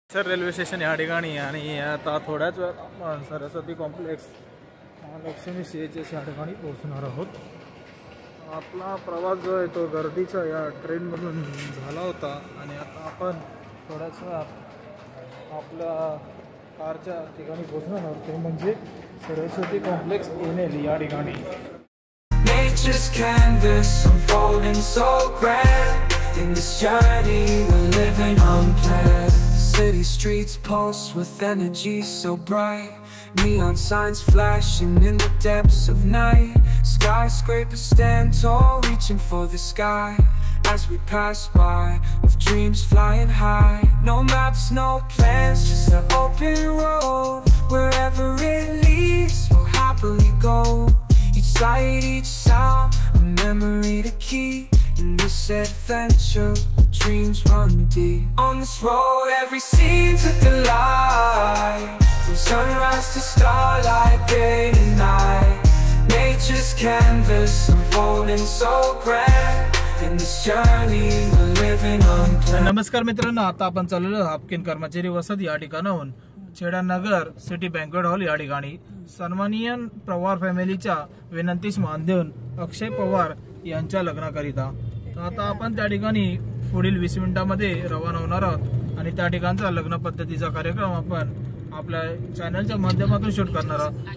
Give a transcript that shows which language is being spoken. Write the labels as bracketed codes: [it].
[mr] Sir railway station या ठिकाणी आणि आता थोड्याच वेळात आपण सरस्वती कॉम्प्लेक्स महालक्ष्मी CHS या ठिकाणी पोहोचणार आहोत. आपला प्रवास जो आहे तो गर्दीच्या या ट्रेनमधून झाला होता आणि आता आपण थोड्याच वेळात आपल्या कारच्या ठिकाणी पोहोचणार आहोत, ते म्हणजे सरस्वती कॉम्प्लेक्स NL या ठिकाणी. [en] Nature's canvas unfolding so grand. In this journey we're living unplanned. City streets pulse with energy so bright. Neon signs flashing in the depths of night. Skyscrapers stand tall, reaching for the sky. As we pass by, with dreams flying high. No maps, no plans, just an open road. Wherever it leads, we'll happily go. Each sight, each sound, a memory to keep. In this adventure, dreams run deep. On this road, every scene's a delight. From sunrise to starlight, day to night. Nature's canvas unfolding so grand. In this journey, we're living unplanned. [mr] नमस्कार मित्रांनो, आता आपण चाललेलो हापकिन कर्मचारी वसत या ठिकाणाहून चेडानगर city banquet hall या ठिकाणी सन्माननीय पवार फॅमिलीच्या विनंतीस मान देऊन अक्षय पवार यांच्या लग्नाकरिता. तर आता आपण त्या ठिकाणी पुढील 20 मिनिटांमध्ये रवाना होणार आहोत आणि त्या ठिकाणचा लग्न पद्धतीचा कार्यक्रम आपण आपल्या चॅनलच्या माध्यमातून शूट करणार आहोत.